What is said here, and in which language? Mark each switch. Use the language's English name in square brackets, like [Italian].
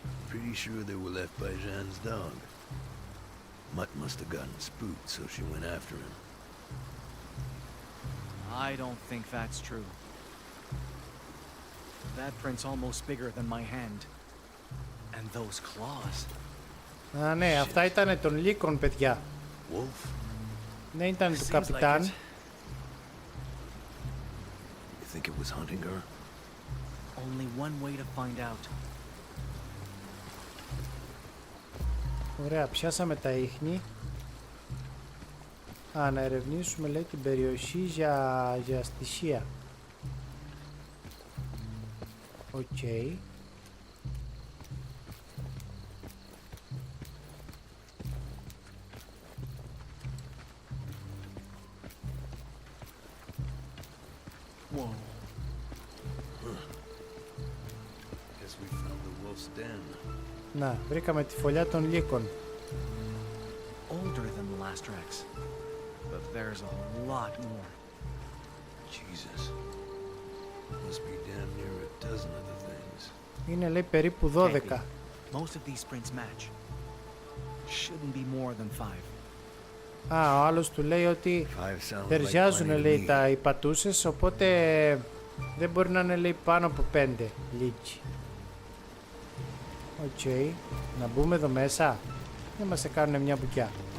[English] Pretty sure they were left by Jeanne's dog. Mutt must have gotten spooked, so she went after him. I don't think that's true. That print's almost bigger than my hand. And those claws. [Greek] Α, ναι, αυτά ήταν των λύκων, παιδιά. [English] Wolf? [Greek] Δεν ήταν του [English] Seems like [Greek] καπιτάν. [English] it. You think it was hunting her? Only one way to find out. [Greek] Ωραία, πιάσαμε τα ίχνη. Να ερευνήσουμε, λέει, την περιοχή για στοιχεία. Οκ. [English] Whoa. Guess we found the wolf's den. [Greek] Να, βρήκαμε τη φωλιά των λύκων. [English] Older than the last tracks, but there's a lot more. Jesus. Must be damn near a dozen of the things. [Greek] Είναι, λέει, περίπου 12. [English] Most of these prints match. Shouldn't be more than 5. [Greek] Ο άλλος του λέει ότι ταιριάζουν, λέει, οι πατούσες, οπότε δεν μπορεί να είναι, λέει, πάνω από 5 λύκοι. Οκ. Να μπούμε εδώ μέσα. Δεν μας κάνουν μια μπουκιά.